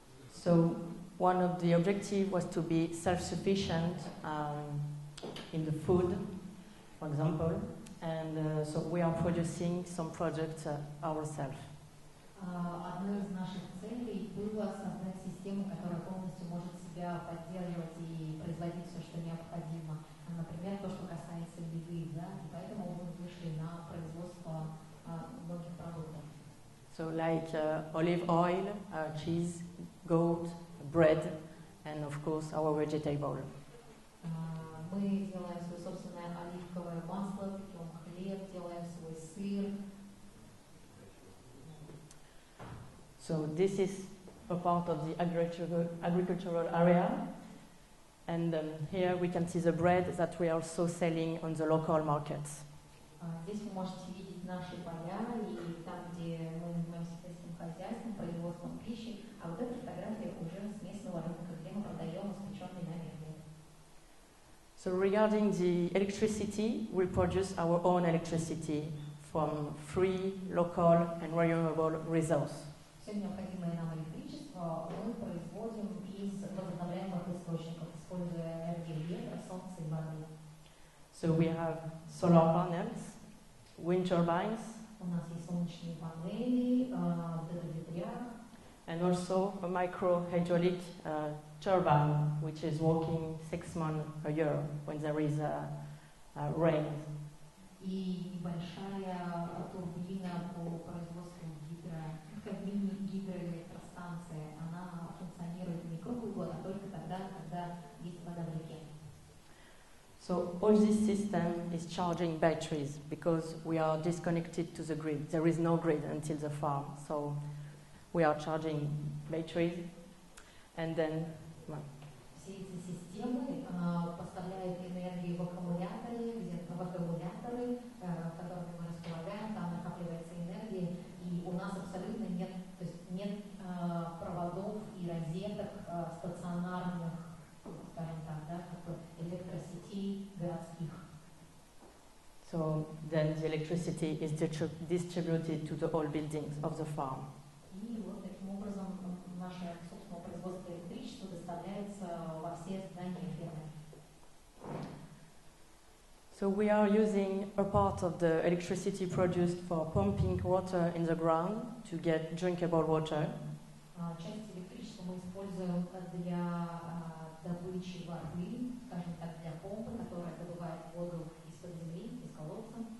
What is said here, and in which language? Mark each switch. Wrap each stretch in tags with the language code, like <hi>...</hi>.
<en>So one of the objectives was to be self-sufficient in the food, for example, and so we are producing some products ourselves.</en> <ru>Одной из наших целей было создать систему, которая полностью может себя поддерживать и производить все, что необходимо. Например, то, что касается еды, да, и поэтому мы вышли на производство многих продуктов.</ru> <en>So like olive oil, cheese, goat, bread, and of course our vegetable.</en> <ru>Мы делаем свое собственное оливковое масло, пекем хлеб, делаем свой сыр.</ru> <en>So this is a part of the agricultural area. And here we can see the bread that we are also selling on the local markets.</en> <ru>Здесь вы можете видеть наши поля и там, где мы занимаемся сельским хозяйством, производством пищи. А вот эта фотография уже с местного рынка, где мы продаем испеченный нами хлеб.</ru> <en>So regarding the electricity, we produce our own electricity from free, local and renewable resources.</en> <ru>Все необходимое нам электричество мы производим из возобновляемых источников, используя энергию ветра, солнца и воды.</ru> <en>So we have solar panels, wind turbines,</en> <ru>У нас есть солнечные панели, ветряной,</ru> <en>and also a micro-hydraulic turbine, which is working 6 months a year when there is rain.</en> <ru>и небольшая турбина по производству как мини-гидроэлектростанция. Она функционирует не круглый год, а только тогда, когда есть вода в реке.</ru> <en>So all this system is charging batteries because we are disconnected to the grid. There is no grid until the farm. So we are charging batteries and then...</en> <ru>Все эти системы поставляют энергию в аккумуляторы, которыми мы располагаем, там накапливается энергия, и у нас абсолютно нет, то есть нет проводов и розеток стационарных, скажем так, да, как бы электросетей городских.</ru> <en>So then the electricity is distributed to the all buildings of the farm.</en> <ru>И вот таким образом наше собственное производство электричества доставляется во все здания фермы.</ru> <en>So we are using a part of the electricity produced for pumping water in the ground to get drinkable water.</en> <ru>Часть электричества мы используем для добычи воды, скажем так, для помпы, которая добывает воду из-под земли, из колодца.</ru>